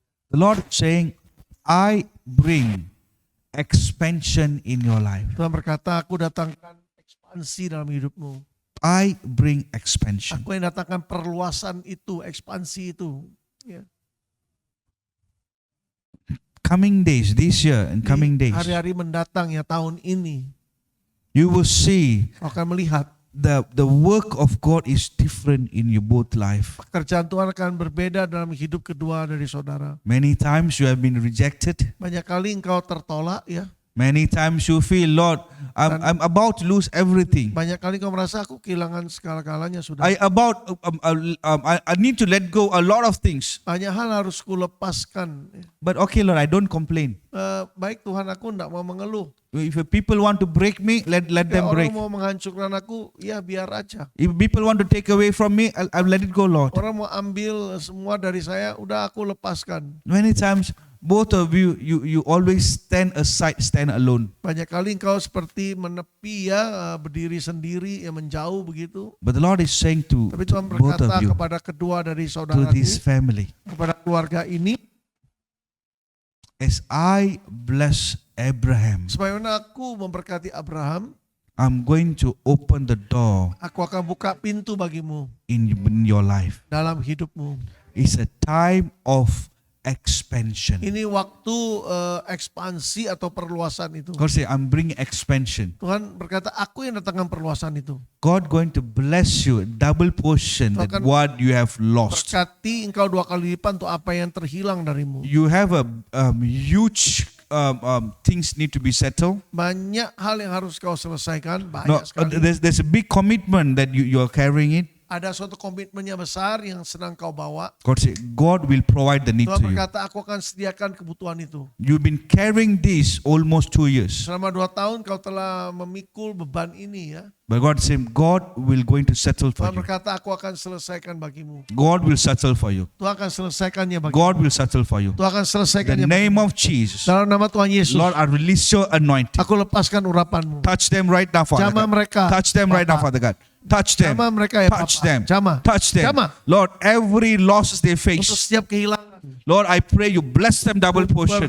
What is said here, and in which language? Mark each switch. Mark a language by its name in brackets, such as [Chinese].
[English] The Lord is saying, I bring expansion in your life. [Indonesian] Tuhan berkata, aku datangkan ekspansi dalam hidupmu. [English] I bring expansion. [Indonesian] Aku yang datangkan perluasan itu, ekspansi itu. Ya. [English] Coming days, this year and coming days, [Indonesian] Hari-hari mendatang ya tahun ini, [English] you will see [Indonesian] akan melihat [English] the work of God is different in your both life. [Indonesian] pekerjaan Tuhan akan berbeda dalam hidup kedua dari saudara. [English] Many times you have been rejected. [Indonesian] Banyak kali engkau tertolak ya. [English] Many times you feel, Lord, I'm about to lose everything. [Indonesian] Banyak kali engkau merasa aku kehilangan segala-galanya sudah. [English] I need to let go a lot of things. [Indonesian] Banyak hal harus kulepaskan. [English] But okay, Lord, I don't complain. [Indonesian] Baik Tuhan, aku tidak mau mengeluh. [English] If people want to break me, let them break. [Indonesian] Orang mau menghancurkan aku, ya biar aja. [English] If people want to take away from me, I'll let it go, Lord. [Indonesian] Orang mau ambil semua dari saya, udah aku lepaskan. [English] Many times, both of you always stand aside, stand alone. [Indonesian] Banyak kali engkau seperti menepi ya, berdiri sendiri, ya menjauh begitu. [English] But the Lord is saying to [Indonesian] Tapi Tuhan [English] both [Indonesian] berkata [English] of you, [Indonesian] kepada kedua dari [English] to [Indonesian] saudaraku, [English] this family, [Indonesian] kepada keluarga ini, [English] as I bless Abraham, [Indonesian] sebagaimana aku memberkati Abraham, [English] I'm going to open the door [Indonesian] aku akan buka pintu bagimu [English] in your life. [Indonesian] dalam hidupmu. [English] It's a time of expansion. [Indonesian] Ini waktu ekspansi atau perluasan itu. [English] God say, I'm bringing expansion. [Indonesian] Tuhan berkata, aku yang datangkan perluasan itu. [English] God going to bless you double portion that [Indonesian] Tuhan [English] what you have lost. [Indonesian] Berkati engkau 2 kali lipat untuk apa yang terhilang darimu. [English] You have a huge things need to be settled. [Indonesian] Banyak hal yang harus kau selesaikan, [English] No, [Indonesian] banyak sekali. [English] there's a big commitment that you are carrying it. [Indonesian] Ada suatu komitmennya besar yang sedang kau bawa. [English] God say, God will provide the need [Indonesian] Tuhan [English] to you. [Indonesian] berkata, aku akan sediakan kebutuhan itu. [English] You've been carrying this almost 2 years. [Indonesian] Selama 2 tahun kau telah memikul beban ini ya. [English] But God said, God will going to settle for [Indonesian] Tuhan [English] you. [Indonesian] berkata, aku akan selesaikan bagimu. [English] God will settle for you. [Indonesian] Tuhan akan selesaikannya bagimu. [English] God will settle for you. [Indonesian] Tuhan akan [English] In the [Indonesian] selesaikannya [English] name [Indonesian] bagimu. [English] of Jesus. [Indonesian] Dalam nama Tuhan Yesus, [English] Lord, I release your anointing. [Indonesian] aku lepaskan urapanmu. [English] Touch them right now, Father [Indonesian] Jamah [English] God. [Indonesian] mereka. [English] Touch them right now, [Indonesian] Bapa. [English] Father God. Touch them. [Indonesian] Jamah mereka ya [English] Touch [Indonesian] Bapa. [English] them. [Indonesian] Jamah. [English] Touch them. [Indonesian] Jamah. [English] Lord, every losses they [Indonesian] Untuk [English] face. [Indonesian] setiap kehilangan. [English] Lord, I pray you bless them double portion.